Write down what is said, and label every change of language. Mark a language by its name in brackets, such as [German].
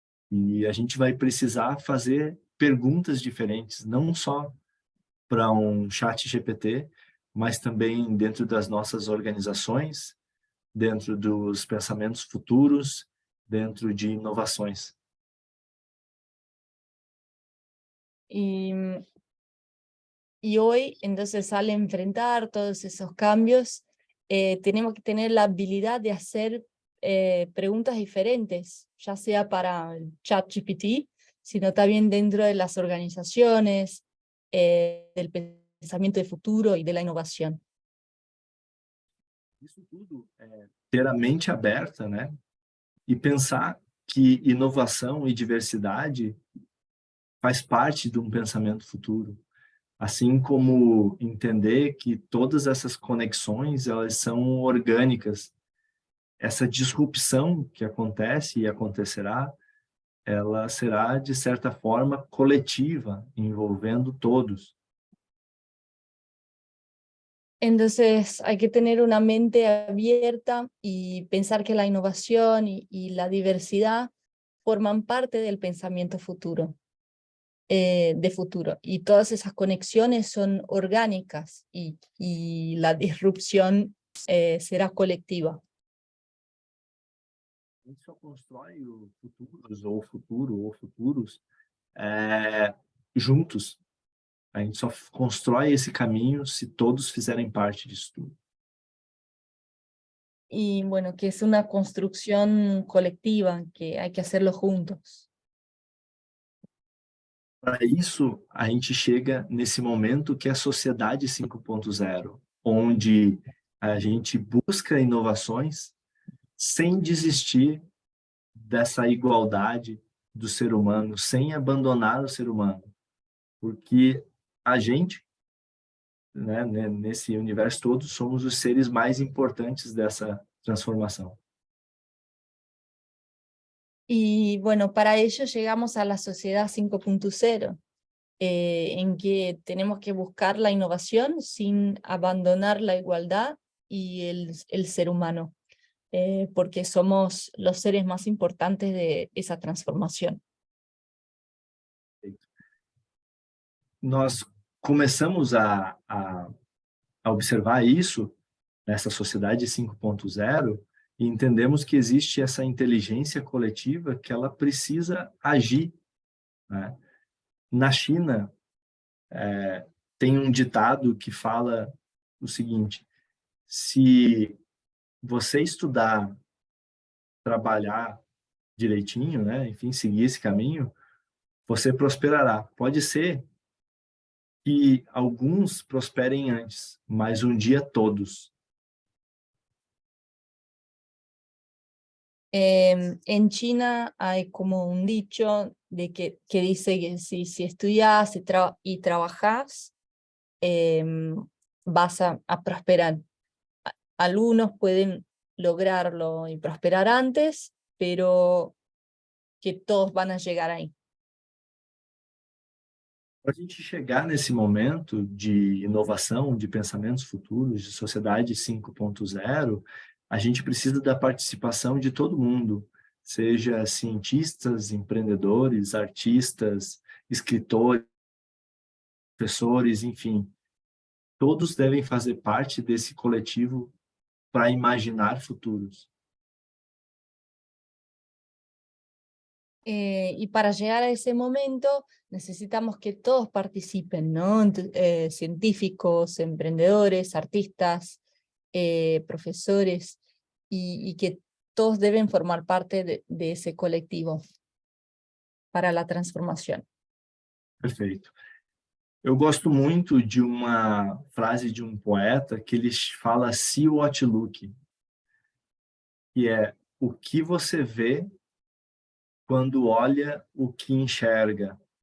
[Portuguese] E a gente vai precisar fazer perguntas diferentes, não só para um chat GPT, mas também dentro das nossas organizações, dentro dos pensamentos futuros dentro de inovações. [Spanish] Y hoy, entonces, al enfrentar todos esos cambios, tenemos que tener la habilidad de hacer preguntas diferentes, ya sea para el ChatGPT, sino también dentro de las organizaciones, del pensamiento de futuro y de la innovación. [Portuguese] Isso tudo é ter a mente aberta, né? E pensar que inovação e diversidade faz parte de um pensamento futuro. Assim como entender que todas essas conexões, elas são orgânicas. Essa disrupção que acontece e acontecerá, ela será, de certa forma, coletiva, envolvendo todos. [Spanish] Entonces hay que tener una mente abierta y pensar que la innovación y la diversidad forman parte del pensamiento futuro, de futuro. Y todas esas conexiones son orgánicas y la disrupción será colectiva. [Portuguese] A gente só constrói o futuro ou futuros juntos. A gente só constrói esse caminho se todos fizerem parte disso tudo. [Spanish] Y bueno, que es una construcción colectiva, que hay que hacerlo juntos. [Portuguese] Para isso, a gente chega nesse momento que é a Sociedade 5.0, onde a gente busca inovações sem desistir dessa igualdade do ser humano, sem abandonar o ser humano. Porque a gente, né, nesse universo todo, somos os seres mais importantes dessa transformação. [Spanish] Y bueno, para ello llegamos a la sociedad 5.0, en que tenemos que buscar la innovación sin abandonar la igualdad y el ser humano, porque somos los seres más importantes de esa transformación. [Portuguese] Nós começamos a observar isso nessa sociedade 5.0 e entendemos que existe essa inteligência coletiva que ela precisa agir, né? Na China, tem um ditado que fala o seguinte: se você estudar, trabalhar direitinho, né, enfim, seguir esse caminho, você prosperará. Pode ser que alguns prosperem antes, mas um dia todos. [Spanish] En China hay como un dicho de que dice que si estudias y trabajas, vas a prosperar. Algunos pueden lograrlo y prosperar antes, pero que todos van a llegar ahí. [Portuguese] Para a gente chegar nesse momento de inovação, de pensamentos futuros, de sociedade 5.0, a gente precisa da participação de todo mundo, seja cientistas, empreendedores, artistas, escritores, professores, enfim. Todos devem fazer parte desse coletivo para imaginar futuros. [Spanish] Y para llegar a ese momento necesitamos que todos participen, ¿no? Científicos, emprendedores, artistas, profesores, y que todos deben formar parte de ese colectivo para la transformación. [Portuguese] Perfeito. Eu gosto muito de uma frase de um poeta que ele fala [English] "see what you look", [Portuguese] que é o que você vê quando olha o que enxerga.